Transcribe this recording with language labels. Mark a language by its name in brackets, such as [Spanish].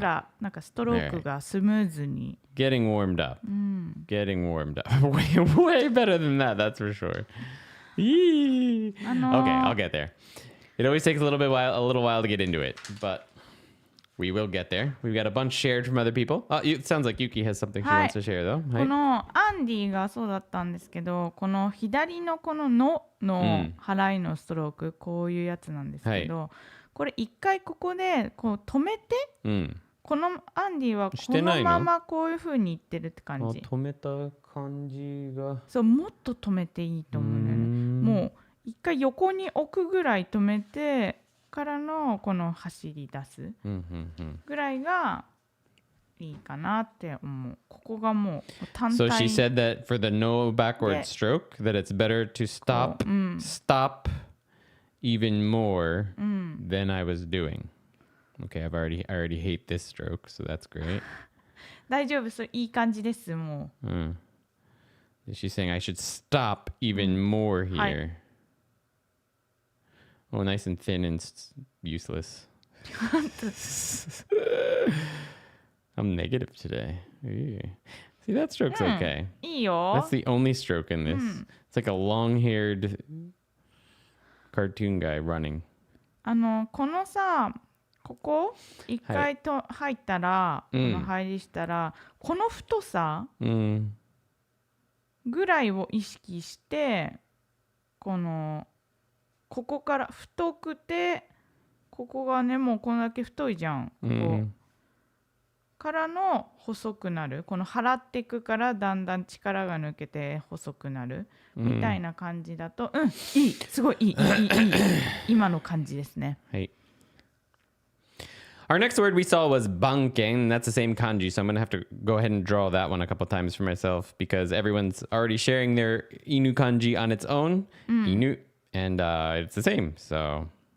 [Japanese] ら、なんかストロークがスムーズに。 [English] Getting warmed up. [Japanese] うん。 [English] Getting warmed up. Way better than that, that's for sure. Yee. Okay, I'll get there. It always takes a little while to get into it, but we will get there. We've got a bunch shared from other people. It sounds like Yuki has something she wants to share, though. [Japanese] このアンディがそうだったんですけど、この左のこののの払いのストローク、こういうやつなんですけど、これ一回ここでこう止めて、このアンディはこのままこういう風にいってるって感じ。止めた感じが。そう、もっと止めていいと思うんだよね。もう一回横に置くぐらい止めてからのこの走り出すぐらいがいいかなって思う。ここがもう単体。 [English] So she said that for the no backward stroke, that it's better to stop even more than I was doing. Okay, I already hate this stroke, so that's great. [Japanese] 大丈夫、そういい感じですもう。 [English] She's saying I should stop even more here. Oh, nice and thin and useless. I'm negative today. Ew. See, that stroke's okay. [Japanese] いいよ。 [English] That's the only stroke in this. It's like a long-haired cartoon guy running. [Japanese] このさ、ここ一回と入ったら、この入りしたら、この太さぐらいを意識して、ここから太くて、ここがねもうこんだけ太いじゃん。ここからの細くなる、この払っていくからだんだん力が抜けて細くなるみたいな感じだと、いい、すごいいい今の感じですね。はい。 [English] Our next word we saw was banken. That's the same kanji, so I'm going to have to go ahead and draw that one a couple times for myself because everyone's already sharing their inu kanji on its own. Inu. And it's the same, so.